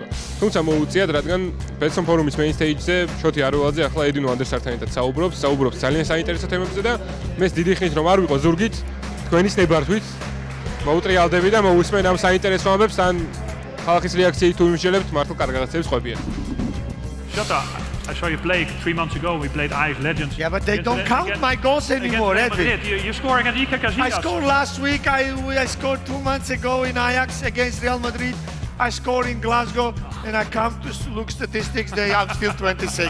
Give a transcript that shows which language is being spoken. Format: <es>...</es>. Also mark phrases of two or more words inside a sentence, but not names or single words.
<ka>თუმცა მოუწიათ, რადგან ბეცონ ფორუმის</ka> <en>main stage-</en> <ka>ზე შოთი არულაძე ახლა ედინო ანდერსართან ერთად საუბრობს ძალიან საინტერესო თემებზე და მეც დიდი ხნით რომ არ ვიყო ზურგით, თქვენის ნებართვით მოუტრიალდები და მოусმენ ამ საინტერესო ამბებს ან ხალხის რეაქციით თუ იმსჯელებთ მართლა კარგ რაღაცებს ყვებიან.</ka> <en>Shota, I saw you play 3 months ago. We played Ajax Legends. Yeah, but they don't count my goals anymore, Edwin. You're scoring at Iker Casillas. I scored last week. I scored 2 months ago in Ajax against Real Madrid. I scored in Glasgow, and I come to look statistics. I'm still 26.</en>